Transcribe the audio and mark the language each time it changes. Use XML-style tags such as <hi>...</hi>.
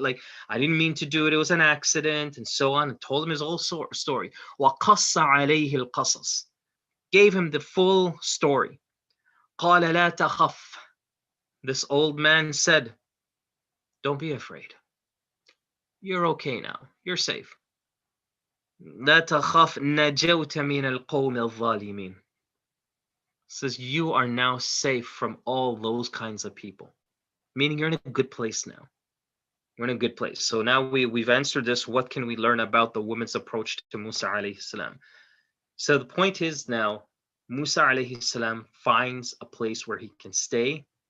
<en>Like, I didn't mean to do it. It was an accident, and so on. And told him his whole story.</en> <ar>وَقَصَّ عَلَيْهِ الْقَصَص,</ar> <en>gave him the full story.</en> <ar>قَالَ لَا تَخَفْ,</ar> <en>this old man said, don't be afraid. You're okay now. You're safe.</en> <ar>لا تخف نجوت من القوم الظالمين.</ar> <en>Says you are now safe from all those kinds of people. Meaning you're in a good place now. We're in a good place. So now we've answered this. What can we learn about the woman's approach to Musa alayhi salam? So the point is now, Musa alayhi salam finds a place where he can stay.</en>